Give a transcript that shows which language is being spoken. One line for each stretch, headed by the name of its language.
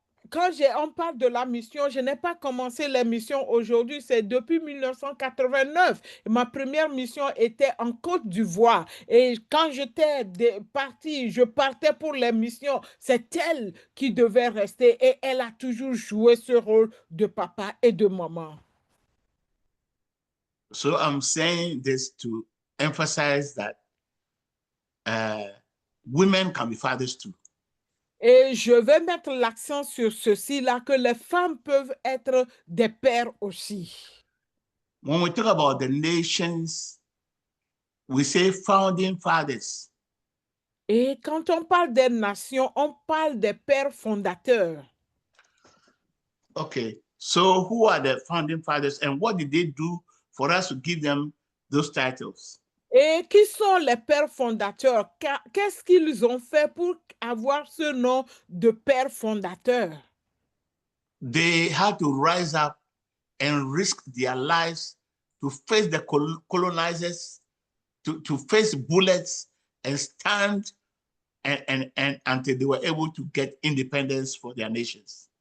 French: Quand on parle de la mission, je n'ai pas commencé les missions aujourd'hui, c'est depuis 1989. Ma première mission était en Côte d'Ivoire. Et quand j'étais partie, je partais pour les missions. C'est elle qui devait rester et elle a toujours joué ce rôle de papa et de maman.
English: So I'm saying this to emphasize that women can be fathers too.
French: Et je vais mettre l'accent sur ceci là, que les femmes peuvent être des pères aussi.
English: When we talk about the nations, we say founding fathers.
French: Et quand on parle des nations, on parle des pères fondateurs.
English: Okay, so who are the founding fathers and what did they do for us to give them those titles?
French: Et qui sont les pères fondateurs? Qu'est-ce qu'ils ont fait pour avoir ce nom de père fondateur?
English: They had to rise up and risk their lives to face the colonizers, to face bullets and stand and until they were able to get independence for their nations.